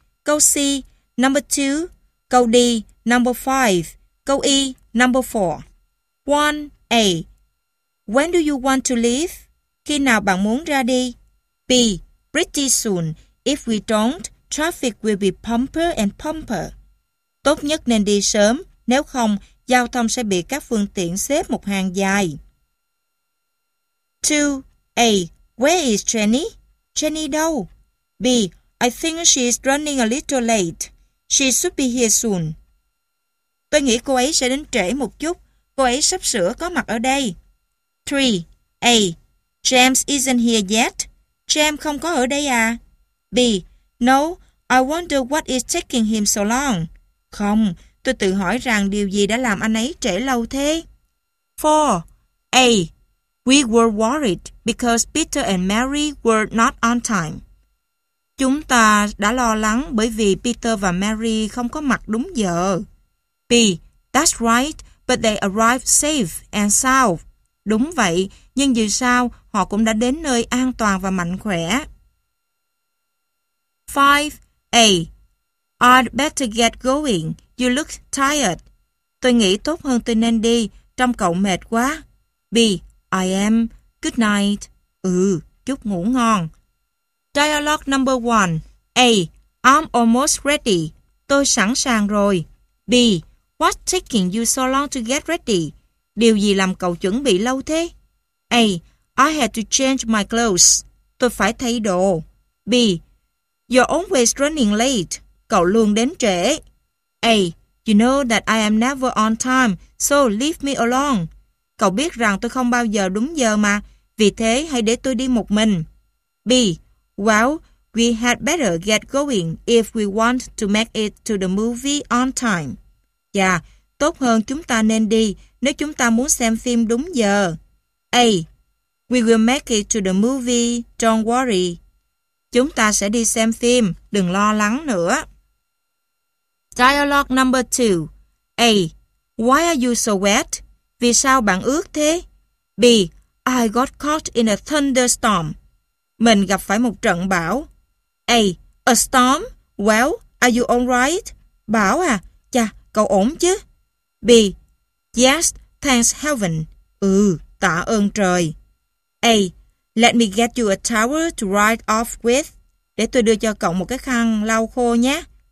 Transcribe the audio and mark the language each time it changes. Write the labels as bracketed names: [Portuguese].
[Vietnamese] Câu C, number 2. Câu D, number 5. Câu E, number 4. 1. A. [English] When do you want to leave? [Vietnamese] Khi nào bạn muốn ra đi? [English] B. Pretty soon. If we don't, traffic will be pumper and pumper. [Vietnamese] Tốt nhất nên đi sớm. Nếu không, giao thông sẽ bị các phương tiện xếp một hàng dài. [English] 2. A. Where is Jenny? [Vietnamese] Jenny đâu? B. [English] I think she's running a little late. She should be here soon. [Vietnamese] Tôi nghĩ cô ấy sẽ đến trễ một chút. Cô ấy sắp sửa có mặt ở đây. [English] 3. A. James isn't here yet. [Vietnamese] James không có ở đây à? B. [English] No, I wonder what is taking him so long. [Vietnamese] Không, tôi tự hỏi rằng điều gì đã làm anh ấy trễ lâu thế. 4. A. [English] We were worried because Peter and Mary were not on time. [Vietnamese] Chúng ta đã lo lắng bởi vì Peter và Mary không có mặt đúng giờ. B. [English] That's right, but they arrived safe and sound. [Vietnamese] Đúng vậy, nhưng dù sao họ cũng đã đến nơi an toàn và mạnh khỏe. [English] 5. A. I'd better get going. You look tired. [Vietnamese] Tôi nghĩ tốt hơn tôi nên đi. Trông cậu mệt quá. [English] B. I am. Good night. [Vietnamese] Ừ, chúc ngủ ngon. [English] Dialogue number 1. A. I'm almost ready. [Vietnamese] Tôi sẵn sàng rồi. B. [English] What's taking you so long to get ready? [Vietnamese] Điều gì làm cậu chuẩn bị lâu thế? A. [English] I had to change my clothes. [Vietnamese] Tôi phải thay đồ. B. [English] You're always running late. [Vietnamese] Cậu luôn đến trễ. A. [English] You know that I am never on time, so leave me alone. [Vietnamese] Cậu biết rằng tôi không bao giờ đúng giờ mà, vì thế hãy để tôi đi một mình. B. [English] Well, we had better get going if we want to make it to the movie on time. [Vietnamese] Dạ, tốt hơn chúng ta nên đi nếu chúng ta muốn xem phim đúng giờ. A. [English] We will make it to the movie, don't worry. [Vietnamese] Chúng ta sẽ đi xem phim, đừng lo lắng nữa. [English] Dialogue number 2. A. Why are you so wet? [Vietnamese] Vì sao bạn ướt thế? B. [English] I got caught in a thunderstorm. [Vietnamese] Mình gặp phải một trận bão. [English] A. A storm? Well, are you all right? [Vietnamese] Bão à? Chà, cậu ổn chứ? [English] B. Yes, thanks heaven. [Vietnamese] Ừ, tạ ơn trời. A. [English] Let me get you a towel to write off with. [Vietnamese] Để tôi đưa cho cậu một cái khăn lau khô nhé.